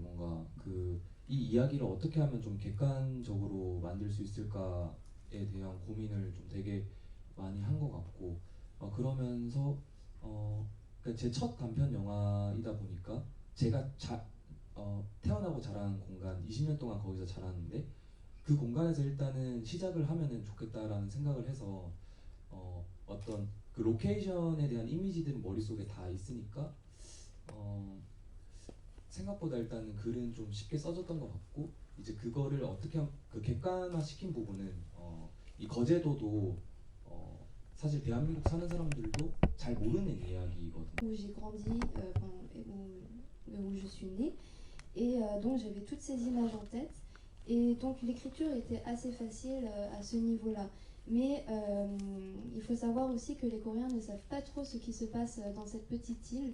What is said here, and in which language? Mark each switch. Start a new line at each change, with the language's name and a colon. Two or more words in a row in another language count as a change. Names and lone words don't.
Korean: 뭔가 이 이야기를 어떻게 하면 좀 객관적으로 만들 수 있을까에 대한 고민을 좀 되게 많이 한 것 같고 그러면서 그러니까 제 첫 단편 영화이다 보니까 제가 태어나고 자란 공간 20년 동안 거기서 자랐는데 그 공간에서 일단은 시작을 하면은 좋겠다라는 생각을 해서 어떤 그 로케이션에 대한 이미지들은 머릿속에 다 있으니까 생각보다 일단은 글은 좀 쉽게 써졌던 것 같고 이제 그거를 어떻게 그 객관화 시킨 부분은 이 거제도도 사실 대한민국 사는 사람들도 잘 모르는 이야기거든요.
French: Où j'ai grandi, où je suis née et donc j'avais toutes ces images en tête et donc l'écriture était assez facile à ce niveau-là. Mais il faut savoir aussi que les Coréens ne savent pas trop ce qui se passe dans cette petite île.